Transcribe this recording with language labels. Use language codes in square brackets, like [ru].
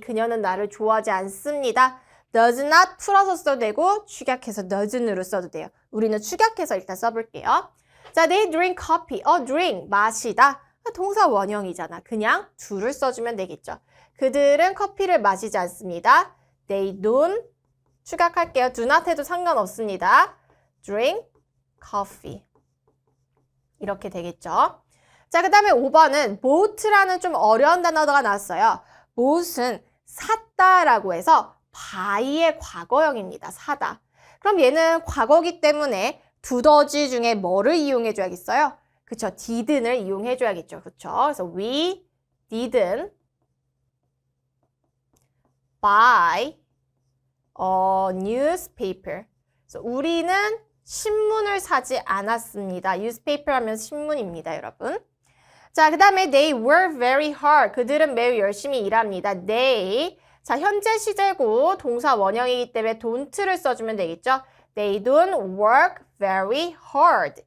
[ko] 그녀는 나를 좋아하지 않습니다. does not 풀어서 써도 되고 축약해서 doesn't으로 써도 돼요. 우리는 축약해서 일단 써볼게요. 자, [en] they drink coffee. [ko] drink, 마시다. 동사 원형이잖아. 그냥 do를 써주면 되겠죠. 그들은 커피를 마시지 않습니다. [en] They don't, 축약할게요. [ko] do not 해도 상관없습니다. drink coffee. 이렇게 되겠죠. 자, 그 다음에 5번은 bought라는 좀 어려운 단어가 나왔어요. bought은 샀다라고 해서 buy의 과거형입니다. 사다. 그럼 얘는 과거기 때문에 두더지 중에 뭐를 이용해 줘야겠어요? 그쵸, didn't을 이용해 줘야겠죠. 그쵸? 그래서 [en] we didn't buy a newspaper. [ko] 그래서 우리는 신문을 사지 않았습니다. newspaper 하면 신문입니다, 여러분. 자, 그 다음에 [en] they work very hard. [ko] 그들은 매우 열심히 일합니다. [en] they. [ko] 자, 현재 시제고 동사 원형이기 때문에 don't를 써주면 되겠죠. [en] They don't work very hard.